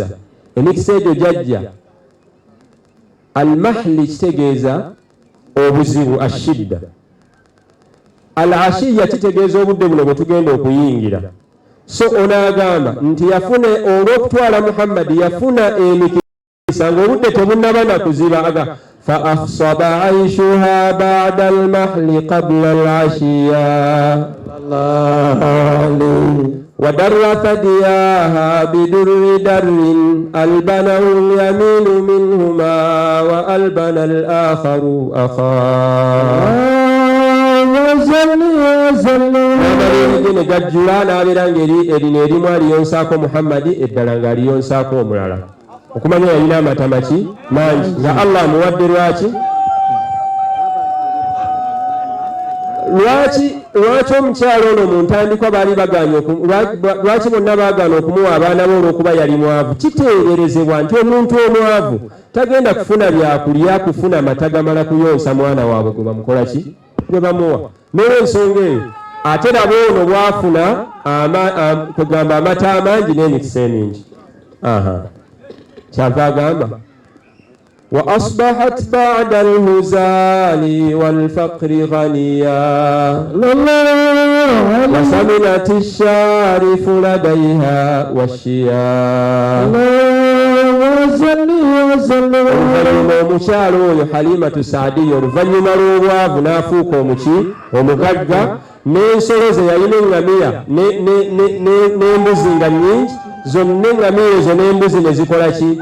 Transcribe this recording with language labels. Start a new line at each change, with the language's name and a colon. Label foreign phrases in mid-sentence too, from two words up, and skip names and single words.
Ganda: Emikisa egyo jajja almahli kitegeeza obuzibu, ashidda. Al-ashiya kitegeeza obudde buno bwe tugenda okuyingira. So onaagamba nti yafuna olw'okutwala Muhammadi yafuna emikisa ng'obudde tebunnaba na kuziba.
Arabic: فأخصب عيشها بعد المحل قبل العشية ودر ثدياها بدر در ألبنه اليمين منهما وألبن الآخر أخاه.
Ganda: gajjula n'abeera ng'erino erimu aliyonsaako Muhammadi, eddala ng'aliyonsaako omulala. Okumanya yalina amata maki? Mangi, nga Allah amuwadde lwaki? Lwaki omukyalo ono mu ntandikwa baali bagaanye lwaki bonna baagaana okumuwa abaana be olw'okuba yali mwavu? Kiteeberezebwa nti omuntu omwavu tagenda kufuna byakulya, kufuna mata gamala kuyonsa mwana waabwe gwe bamukola ki? Gwe bamuwa. N'olw'ensonga eyo ate nabo ono bwafuna kugamba amata amangi n'emikisa emingi. Kyava agamba
Arabic: وأصبحت بعد الهزال والفقر غنيا وسمنت الشارف لديها والشيا.
Ganda: omukyalo oyo Halimatu Saadiya oluvannyuma lw'obwavu n'afuuka omugagga, n'ensolo ze yalina eŋŋamiya n'embuzi nga nnyingi, zonna eŋŋamiya ezo n'embuzi ne zikola ki?